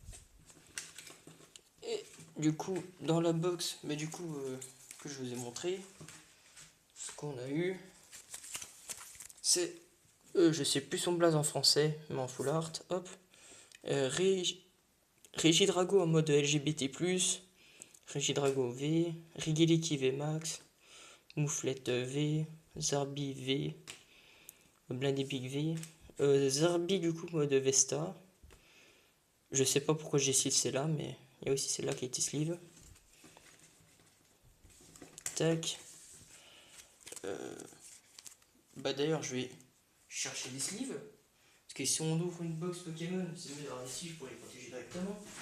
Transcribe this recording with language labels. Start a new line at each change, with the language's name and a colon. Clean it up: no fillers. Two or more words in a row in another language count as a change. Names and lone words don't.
French: Et du coup, dans la box, mais du coup, que je vous ai montré, ce qu'on a eu, c'est, je sais plus son blaze en français, mais en
English: full art,
French: hop, Régidrago en mode LGBT+, Régidrago V, Rigiliki V Max, Mouflette V, Zarbi V, Blindebic V, Zarbi du coup mode Vesta. Je sais pas pourquoi j'ai celle-là, mais il y a aussi celle-là qui a été sleeve. Tac. Bah d'ailleurs, je vais chercher des sleeves. Parce que si on ouvre une box Pokémon, c'est mieux d'avoir des sleeves pour les protéger directement.